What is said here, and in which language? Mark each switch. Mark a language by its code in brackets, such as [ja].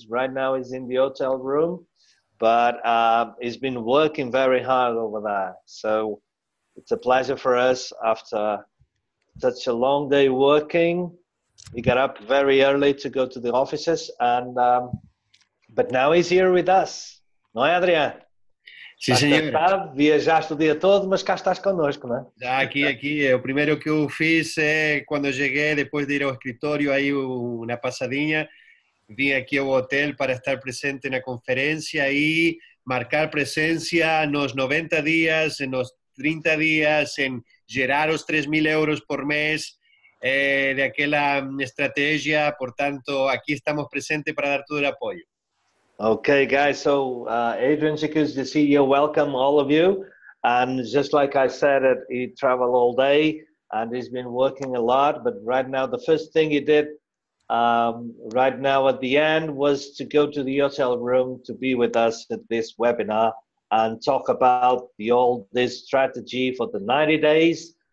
[en] Right now he's in the hotel room, but he's been working very hard over there. So it's a pleasure for us after such a long day working. He got up very early to go to the offices, and but now he's here with us. [pt] Não é, Adrian? Sim, Estás senhor. cansado, viajaste o dia todo, mas cá estás connosco, não é? Já aqui, o primeiro que eu fiz é quando eu cheguei, depois de ir ao escritório, aí uma passadinha, vim aqui ao hotel para estar presente na conferência e marcar presença nos 90 dias, nos 30 dias, em gerar os 3.000 euros por mês de aquela estratégia. Portanto, aqui estamos presentes para dar todo o apoio. [en] Okay, guys, so Adrian Jacuzzi, the CEO, welcome all of you. And just like I said, he traveled all day and he's been working a lot. But right now, the first thing he did right now at the end was to go to the hotel room to be with us at this webinar and talk about this strategy for the 90 days.